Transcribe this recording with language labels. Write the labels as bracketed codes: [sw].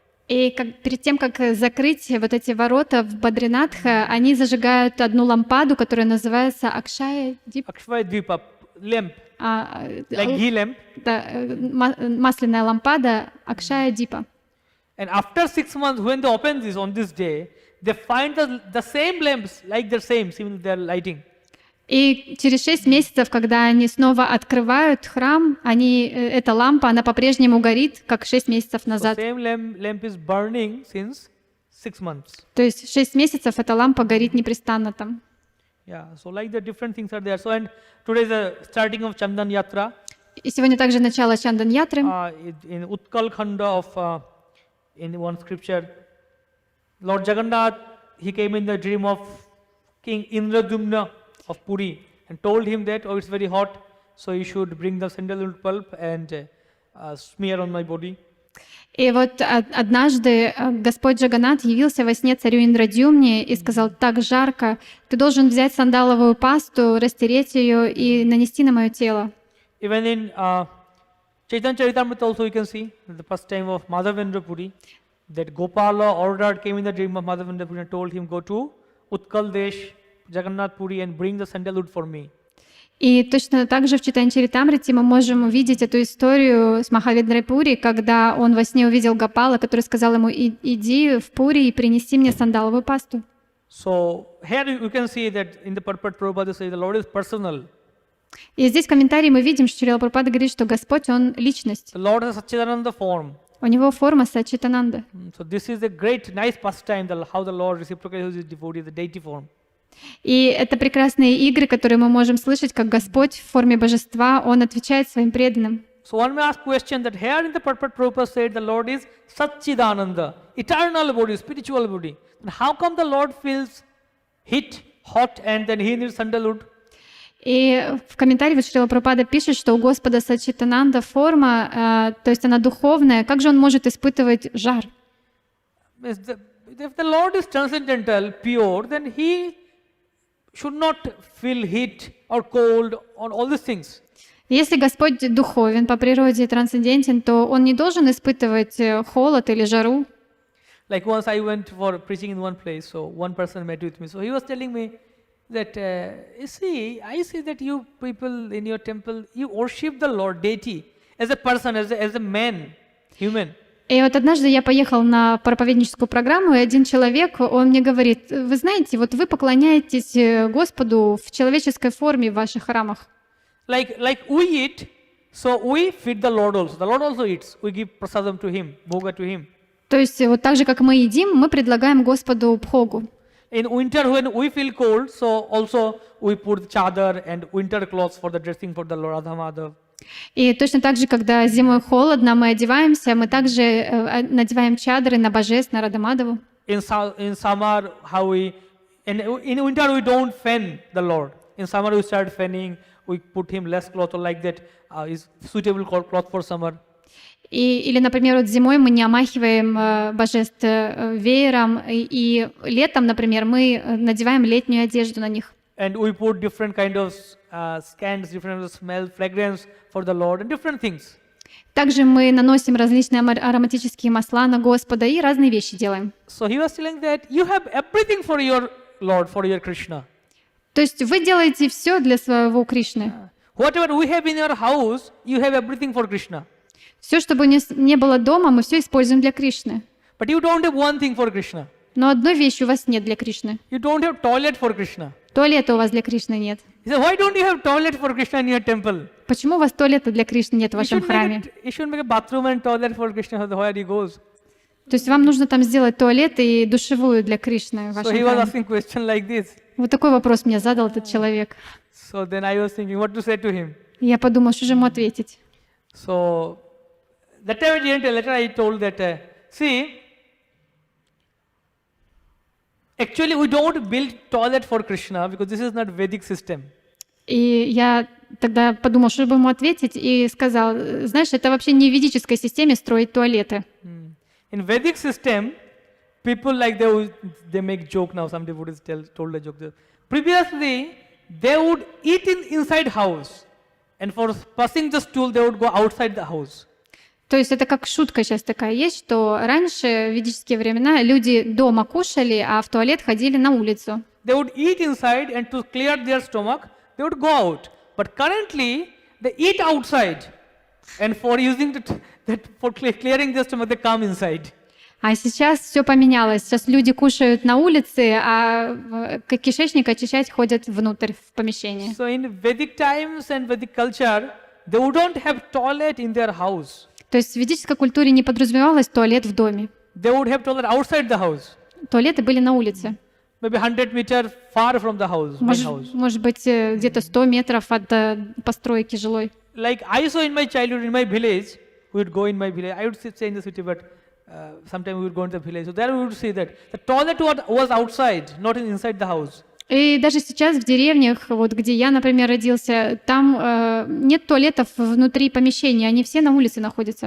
[ru] И перед тем, как закрыть вот эти ворота в Бадринатха, они зажигают одну лампаду, которая называется Акшая Дипа. [en] Akshaya Dvipa, lamp, like ghee lamp. [ru] Да, масляная лампада Акшая Дипа. [en] And after 6 months, when they open this on this day, they find the same lamps, like the same, similar their lighting. [ru] И через 6 месяцев, когда они снова открывают храм, эта лампа, она по-прежнему горит, как 6 месяцев назад. [en] The same lamp is burning since 6 months. [ru] То есть 6 месяцев эта лампа горит непрестанно там. [en] Yeah, so like the different things are there. So and today is the starting of Chandan Yatra. [ru] И сегодня также начало Чандан-ятры. [en] In Utkal Khanda of in one scripture, Lord Jagannath, he came in the dream of King Indradumna of Puri and told him that, oh, it's very hot, so you should bring the sandalwood pulp and smear on my body. [ru] И вот однажды Господь Джаганнат явился во сне царю Индрадюмне и сказал: так жарко, ты должен взять сандаловую пасту, растереть ее и нанести на мое тело. [en] Even in Chaitanya Charitamrita also you can see the first time of Madhavendra Puri, that Gopala ordered, came in the dream of Madhavendra Puri and told him, go to Utkal Desh, Jagannath Puri and bring the sandalwood for me. [ru] И точно так же в Чайтанья-чаритамрите мы можем увидеть эту историю с Махавендрой Пури, когда он во сне увидел Гопала, который сказал ему: иди в Пури и принеси мне сандаловую пасту. [en] So here you can see that in the purport Prabhupada says the Lord is personal. [ru] И здесь в комментарии мы видим, что Шрила Прабхупада говорит, что Господь, Он личность. [en] The Lord has Satchidananda form. [ru] У Него форма Сачитананда. [en] So this is a great, nice pastime, how the Lord reciprocates his devotee, the deity form. [ru] И это прекрасные игры, которые мы можем слышать, как Господь в форме божества, Он отвечает своим преданным. [en] So one may ask question that here in the purport Prabhupada said the Lord is Satchidananda, eternal body, spiritual body. Then how come the Lord feels heat, hot, and then he needs sandalwood? [ru] И в комментарии вот Шрила Прабхупада пишет, что у Господа Сачитананда форма, то есть она духовная, как же Он может испытывать жар? [en] If the Lord is transcendental, pure, then he should not feel heat or cold or all these things. [ru] Если Господь духовен по природе и трансцендентен, то Он не должен испытывать холод или жару. [en] Like once I went for preaching in one place, so one person met with me. So he was telling me that, you see, I see that you people in your temple, you worship the Lord, deity, as a person, as a man, human. [ru] И вот однажды я поехал на проповедническую программу, и один человек, он мне говорит: вы знаете, вот вы поклоняетесь Господу в человеческой форме в ваших храмах. [en] Like we eat, so we feed the Lord also. The Lord also eats. We give prasadam to him, bhoga to him. [ru] То есть вот так же, как мы едим, мы предлагаем Господу бхогу. [en] In winter, when we feel cold, so also we put chadar and winter clothes for the dressing for the Lord Radha Madhav. [ru] И точно так же, когда зимой холодно, мы одеваемся, мы также надеваем чадры на божеств, на Радамадову. [en] In summer, in winter we don't fan the Lord. In summer we start fanning, we put him less cloth or like that, is suitable cloth for summer. [ru] Или, например, вот зимой мы не омахиваем божеств веером, и летом, например, мы надеваем летнюю одежду на них. [en] And we put different kind of scents, different kind of smell, fragrance for the Lord and different things. [ru] Также мы наносим различные ароматические масла на Господа и разные вещи делаем. [en] So he was telling that you have everything for your Lord, for your Krishna. [ru] То есть вы делаете все для своего Кришны. [en] Whatever we have in your house, you have everything for Krishna. [ru] Все, что бы не было дома, мы все используем для Кришны. [en] But you don't have one thing for Krishna. [ru] Но одной вещи у вас нет для Кришны. [en] You don't have toilet for Krishna. [ru] Туалета у вас для Кришны нет. [en] He said, why don't you have toilet for Krishna in your temple? [ru] Почему у вас туалета для Кришны нет в вашем храме? [en] You should make a bathroom and toilet for Krishna where he goes. [ru] То есть вам нужно там сделать туалет и душевую для Кришны в [en] So [ru] вашем [en] he was [ru] храме. [en] asking question like this. [ru] Вот такой вопрос мне задал этот человек. [en] So then I was thinking what to say to him. [ru] И я подумала, что же ему ответить. [en] So that time I didn't tell. Later I told that, see, actually we don't build toilet for Krishna because this is not Vedic system. [ru] И я тогда подумала, что бы ему ответить, и сказал: знаешь, это вообще не в ведической системе строить туалеты. [en] In Vedic system, people like they make joke now. Some devotees told a joke. Previously, they would eat inside house, and for passing the stool, they would go outside the house. [ru] То есть это как шутка сейчас такая есть, что раньше, в ведические времена, люди дома кушали, а в туалет ходили на улицу. [en] They would eat inside, and to clear their stomach, they would go out. But currently, they eat outside, and for using for clearing their stomach, they come inside. [ru] А сейчас все поменялось. Сейчас люди кушают на улице, а кишечник очищать ходят внутрь в помещение. [en] So in Vedic times and Vedic culture, they wouldn't have toilet in their house. [ru] То есть в ведической культуре не подразумевалось туалет в доме. [en] They would have toilet outside the house. [ru] Туалеты были на улице. [en] Maybe 100 meters far from the house, main house. [ru] Может быть, где-то 100 метров от постройки жилой. [en] Like I saw in my childhood, in my village, we would go in my village. I would stay in the city, but sometimes we would go into the village. So there we would see that the toilet was outside, not inside the house. [ru] И даже сейчас в деревнях, вот где я, например, родился, там нет туалетов внутри помещения, они все на улице находятся.